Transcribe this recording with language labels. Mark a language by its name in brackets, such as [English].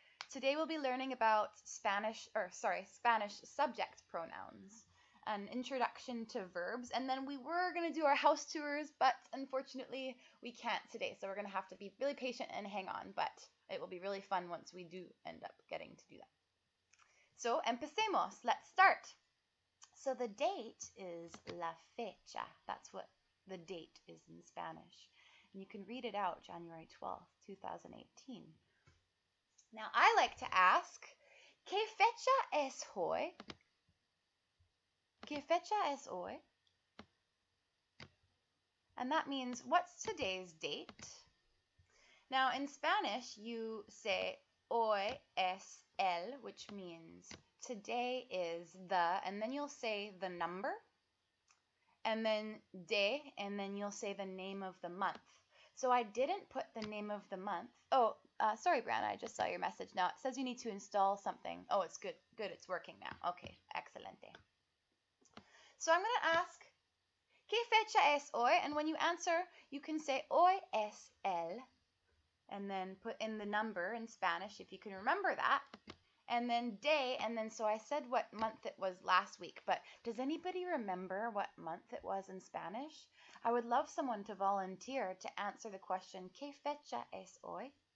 [English] Today we'll be learning about Spanish subject pronouns, an introduction to verbs, and then we were going to do our house tours, but unfortunately we can't today, so we're going to have to be really patient and hang on, but it will be really fun once we do end up getting to do that. So, [Spanish] empecemos. [English] Let's start. So the date is la fecha. That's what the date is in Spanish. And you can read it out, January 12th, 2018. Now, I like to ask, [Spanish] ¿qué fecha es hoy? ¿Qué fecha es hoy? [English] And that means, what's today's date? Now, in Spanish, you say, [Spanish] hoy es el, [English] which means today is the, and then you'll say the number, and then de, and then you'll say the name of the month. So I didn't put the name of the month. Oh, sorry, Brianna, I just saw your message now. It says you need to install something. Oh, it's good. Good, it's working now. Okay, excelente. So I'm going to ask, [Spanish] ¿qué fecha es hoy? [English] And when you answer, you can say, [Spanish] hoy es el, [English] and then put in the number in Spanish, if you can remember that. And then day, and then so I said what month it was last week, but does anybody remember what month it was in Spanish? I would love someone to volunteer to answer the question, [Spanish] ¿qué fecha es hoy?